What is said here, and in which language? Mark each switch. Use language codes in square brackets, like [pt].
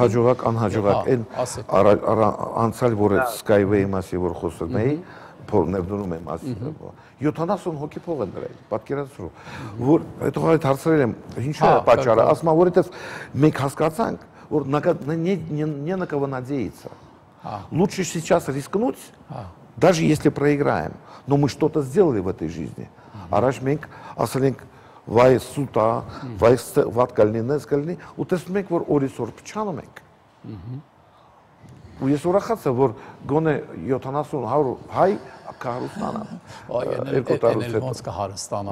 [hy] Հաջողակ, անհաջողակ, այն անցյալ որ Skyway-ի մասի որ խոսում էի, ներդրում եմ ասի 70 հոգի փող են դրել, պատկերացրու, որ հետո այդ հարցրել եմ, ինչու է պատճառը, ասում եմ, որովհետև մենք հասկացանք, որ [ru] не на кого надеяться. Лучше сейчас рискнуть, даже если проиграем, но мы что-то сделали в этой жизни. [hy] Առաջ մենք ասել ենք վայ սուտա, վայ վատ կլինի, նես կլինի, ու տեսնում ենք, որ օրիսօր փչանում ենք։ Ու ես ուրախացա, որ գոնե 70-100 հայ կհարստանան։ Այո, ոնց կհարստանան։